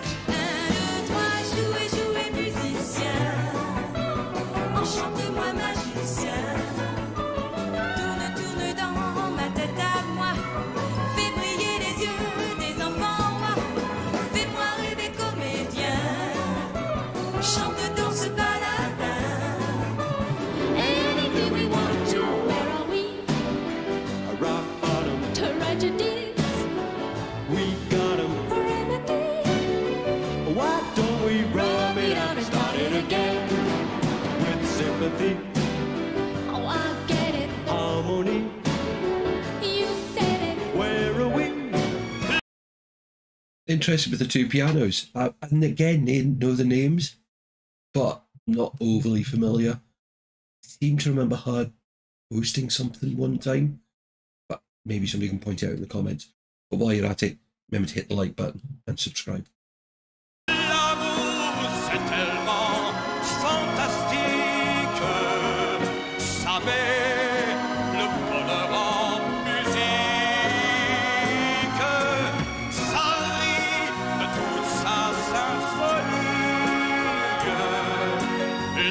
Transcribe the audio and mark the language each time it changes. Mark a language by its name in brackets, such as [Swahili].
[French] Un, deux, trois, jouez, jouez, musicien. Enchante-moi, magicien. Tourne, tourne dans ma tête à moi. Fais briller les yeux des enfants, moi. Fais-moi rêver comédien. Chante, danse, baladin. [English] Anything we want to, where are we? A rock bottom, Tragedies, we got 'em. remedy. Why don't we rub it on up and and start it again? With sympathy, Oh, I get it. harmony, You said it. where are we? Interested with the two pianos. And again, they know the names, but not overly familiar. Seem to remember her hosting something one time, but maybe somebody can point it out in the comments. But while you're at it, remember to hit the like button and subscribe. [French] L'amour, c'est tellement fantastique. Ça met le bonheur en musique. Ça rit de toute sa symphonie.